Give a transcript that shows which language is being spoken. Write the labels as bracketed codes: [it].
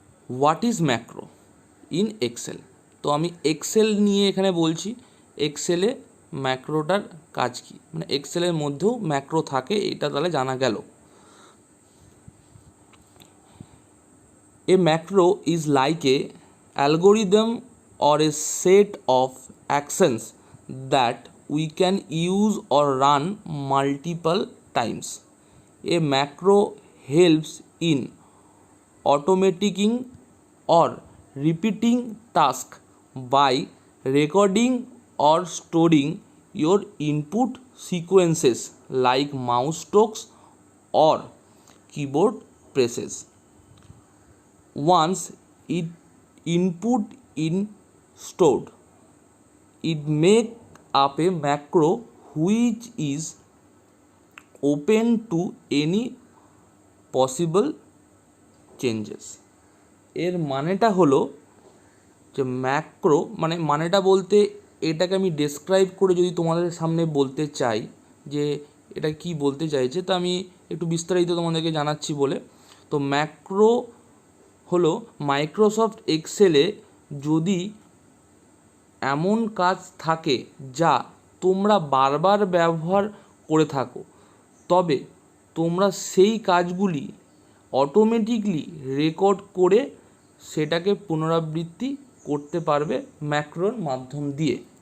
[en] What is macro in Excel? [bn] তো আমি Excel নিয়ে এখানে বলছি, এক্সেলে ম্যাক্রোটার কাজ কী, মানে এক্সেলের মধ্যেও ম্যাক্রো থাকে, এটা তাহলে জানা গেল। [en] A macro is like a algorithm or a set of actions that we can use or run multiple times. A macro helps in automating or repeating tasks by recording or storing your input sequences like mouse strokes or keyboard presses. Once it input in stored, it make up a macro which is open to any possible changes. [bn] এর মানেটা হলো যে macro মানেটা বলতে এটাকে আমি describe করে যদি তোমাদের সামনে বলতে চাই যে এটা কি বলতে চাইছে, তো আমি একটু বিস্তারিত তোমাদেরকে জানাচ্ছি বলে। তো ম্যাক্রো হলো মাইক্রোসফট এক্সেলে যদি এমন কাজ থাকে যা তোমরা বারবার ব্যবহার করে থাকো, তবে তোমরা সেই কাজগুলি অটোমেটিকলি রেকর্ড করে সেটাকে পুনরাবৃত্তি করতে পারবে ম্যাক্রোর মাধ্যম দিয়ে।